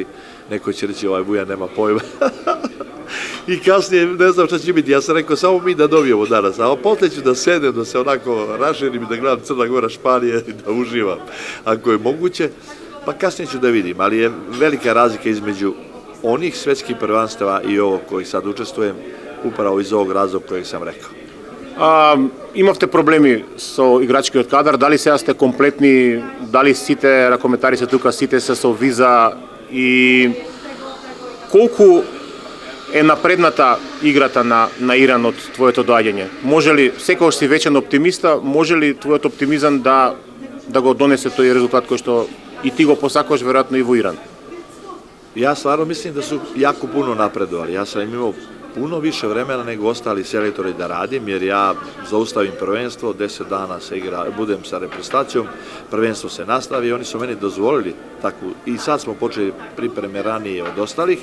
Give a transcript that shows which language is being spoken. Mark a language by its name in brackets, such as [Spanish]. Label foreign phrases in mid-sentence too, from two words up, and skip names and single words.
[Serbian] Neko će reći ovaj Vujan nema pojma. I kasnije ne znam šta će biti, ja sam rekao samo mi da dobijemo danas, a posle ću da sedem, da se onako raširim i da gledam Crna Gora, Španije i da uživam ako je moguće. Pa kasnije ću da vidim, ali je velika razlika između onih svetskih prvenstava i ovog kojih sad učestvujem, upravo iz ovog razloga kojeg sam rekao. [Macedonian] Имавте проблеми со играчкиот кадар, дали сега сте комплетни, дали сите ракометари се тука, сите се со виза и колку е напредната играта на Иран од твоето доаѓање? Може ли, секогаш си вечен оптимиста, може ли твојот оптимизам да го донесе тој резултат кој што и ти го посакуваш веројатно и во Иран? [Serbian] Ja stvarno mislim da su jako puno napredovali. Ja sam imao puno više vremena nego ostali selektori da radim, jer ja zaustavim prvenstvo, 10 dana se budem sa reprezentacijom, prvenstvo se nastavi i oni su meni dozvolili takvu, i sad smo počeli pripreme ranije od ostalih.